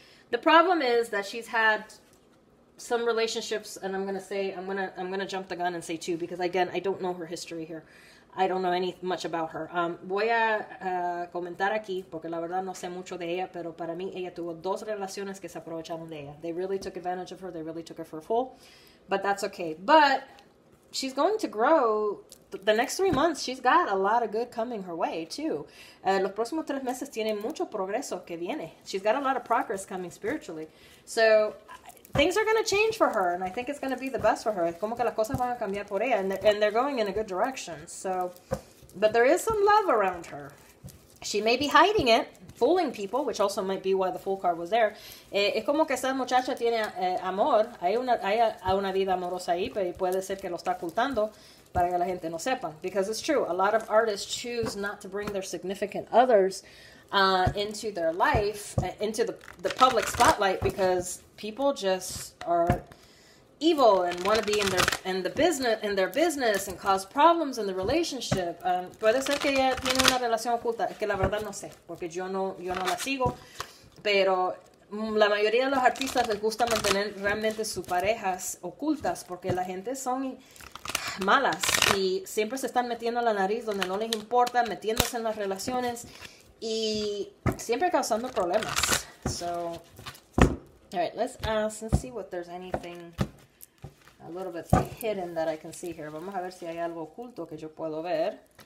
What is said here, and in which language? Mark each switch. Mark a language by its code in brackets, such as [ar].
[en] The problem is that she's had some relationships, and I'm gonna jump the gun and say 2, because again, I don't know her history here. I don't know much about her. [es] Voy a comentar aquí, porque la verdad no sé mucho de ella, pero para mí ella tuvo 2 relaciones que se aprovecharon de ella. [en] They really took advantage of her. They really took her for full, but that's okay. But she's going to grow. The next 3 months, she's got a lot of good coming her way, too. [es] Los próximos 3 meses tiene mucho progreso que viene. [en] She's got a lot of progress coming spiritually. So, things are going to change for her, and I think it's going to be the best for her. [es] Es como que las cosas van a cambiar por ella, [en] and they're going in a good direction. So, but there is some love around her. She may be hiding it, fooling people, which also might be why the Fool card was there. [es] Es como que esa muchacha tiene amor, hay una vida amorosa ahí, pero puede ser que lo está ocultando para que la gente no sepa. [en] Because it's true, a lot of artists choose not to bring their significant others into their life, into the public spotlight, because people just are evil and want to be in their business and cause problems in the relationship. [es] Puede ser que ella tiene una relación oculta, es que la verdad no sé, porque yo no la sigo, pero la mayoría de los artistas les gusta mantener realmente sus parejas ocultas, porque la gente son malas y siempre se están metiendo la nariz donde no les importa, metiéndose en las relaciones y siempre causando problemas. [en] So, all right, let's see what there's anything a little bit hidden that I can see here. [es] Vamos a ver si hay algo oculto que yo puedo ver.